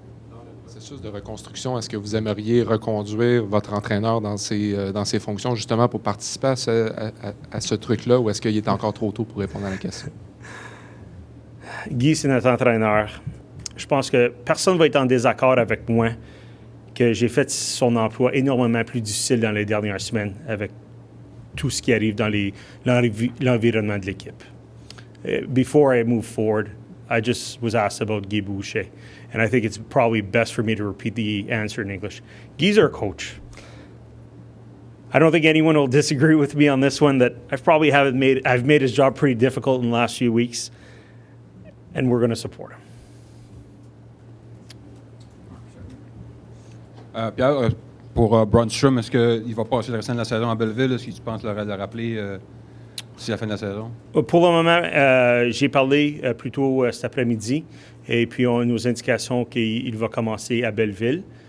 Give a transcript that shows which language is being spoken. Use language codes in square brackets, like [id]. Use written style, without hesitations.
[fr] Dans le processus de reconstruction, est-ce que vous aimeriez reconduire votre entraîneur dans ses fonctions justement pour participer à ce truc-là, ou est-ce qu'il est encore trop tôt pour répondre à la question? Guy, c'est notre entraîneur. Je pense que personne ne va être en désaccord avec moi que j'ai fait son emploi énormément plus difficile dans les dernières semaines avec tout ce qui arrive dans l'environnement de l'équipe. [en] Before I move forward, I just was asked about Guy Boucher, and I think it's probably best for me to repeat the answer in English. Guy's our coach. I don't think anyone will disagree with me on this one that I've made his job pretty difficult in the last few weeks, and we're going to support him. [fr] Pierre, pour Brannstrom, est-ce qu'il va passer le restant de la saison à Belleville? Est-ce que tu penses le rappeler d'ici la fin de la saison? Pour le moment, j'ai parlé plus tôt cet après-midi et puis on a nos indications qu'il va commencer à Belleville.